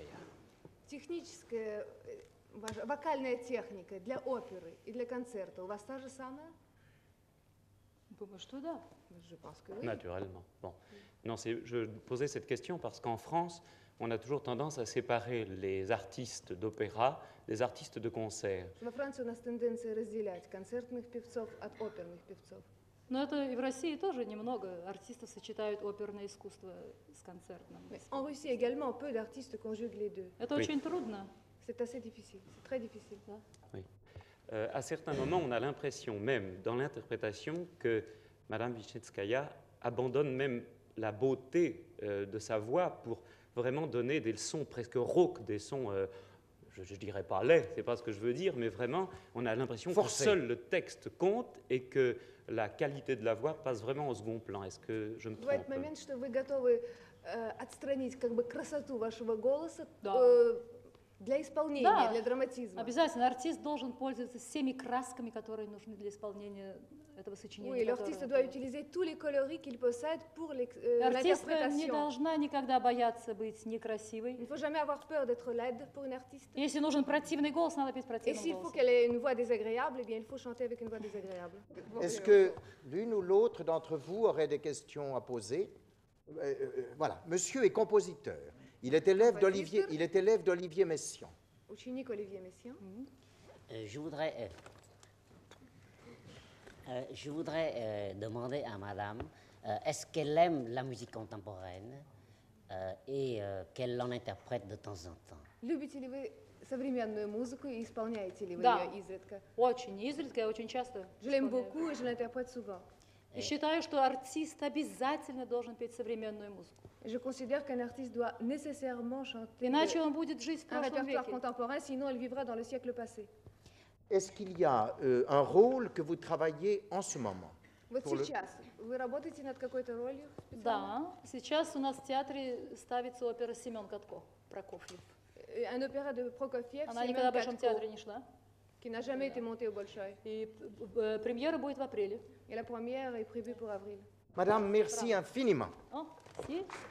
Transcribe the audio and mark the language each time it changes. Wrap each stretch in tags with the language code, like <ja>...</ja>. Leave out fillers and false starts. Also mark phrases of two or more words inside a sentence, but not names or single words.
<ru>Техническая, ваша вокальная техника для оперы и для концерта у вас та же самая? думаю, что да.</ru> <fr>Je pense que oui. Naturellement. Bon. Non, je posais cette question parce qu'en France, on a toujours tendance à séparer les artistes d'opéra des artistes de concert.</fr> <ru>Во Франции у нас тенденция разделять концертных певцов от оперных певцов. Но это и в России тоже немного артистов сочетают оперное искусство с концертным.</ru> <fr>En Russie également, peu d'artistes conjuguent les deux.</fr> <ru>Это</ru> <fr>Oui.</fr> <ru>очень трудно.</ru> <fr>C'est assez difficile, c'est très difficile. Oui. À certains moments, on a l'impression même dans l'interprétation que Madame Vishnetskaya abandonne même la beauté de sa voix pour vraiment donner des sons presque rauques, des sons, je ne dirais pas laids, c'est pas ce que je veux dire, mais vraiment, on a l'impression que Forcé. seul le texte compte et que la qualité de la voix passe vraiment au second plan. Est-ce que je me</fr> <ru>Бывает</ru> <fr>trompe?</fr> <ru>момент, что вы готовы отстранить как бы красоту вашего голоса Да. для исполнения, Да. для драматизма. Обязательно артист должен пользоваться всеми красками, которые нужны для исполнения этого сочинения.</ru> <fr>Oui, l'artiste</fr> <ru>которое</ru> <fr>doit</fr> <ru>он поет.</ru> <fr>utiliser tous les coloris qu'il possède pour</fr> <ru>Артистка не</ru> <fr>l'interprétation.</fr> <ru>должна никогда бояться быть</ru> <fr>Il</fr> <ru>некрасивой.</ru> <fr>ne faut jamais avoir peur d'être laide pour une artiste.</fr> <ru>Если нужен противный голос, надо петь</ru> <fr>Et</fr> <ru>противным</ru> <fr>s'il faut</fr> <ru>голосом.</ru> <fr>qu'elle ait une voix désagréable, eh bien, il faut chanter avec une voix désagréable. Est-ce que l'une ou l'autre d'entre vous aurait des questions à poser? Voilà, monsieur est compositeur. Il est élève d'Olivier Messiaen.</fr> <ru>Ученик Olivier Messiaen.</ru> <fr>Je voudrais demander à madame, est-ce qu'elle aime la musique contemporaine et qu'elle en interprète de temps en temps?</fr> <ru>Любите ли вы современную музыку и исполняете ли вы Да. ее изредка? Очень изредка, я очень часто.</ru> <fr>Je l'aime</fr> <ru>исполняю.</ru> <fr>beaucoup et je l'interprète souvent.</fr> <ru>И считаю, что артист обязательно должен петь современную музыку.</ru> <fr>Et je considère qu'un artiste doit nécessairement chanter</fr> <ru>Иначе он будет жить в</ru> <fr>un</fr> <ru>прошлом</ru> <fr>répertoire</fr> <ru>веке.</ru> <fr>contemporain, sinon elle vivra dans le siècle passé. Est-ce qu'il y a un rôle que vous travaillez en ce moment?</fr> <ru>Вот</ru> <fr>Pour le-</fr> <ru>сейчас вы работаете над какой-то ролью? Да, сейчас у нас в театре ставится опера «Семен Катко» Прокофьев.</ru> <fr>Un opéra de Prokofiev,</fr> <ru>Она Семен никогда в Большом Катко, театре не шла.</ru> <fr>qui n'a jamais été monté au Bolchoï.</fr> <ru>И премьера будет в апреле.</ru> <fr>Et la première est prévue pour avril. Madame, merci infiniment. О, си.</fr>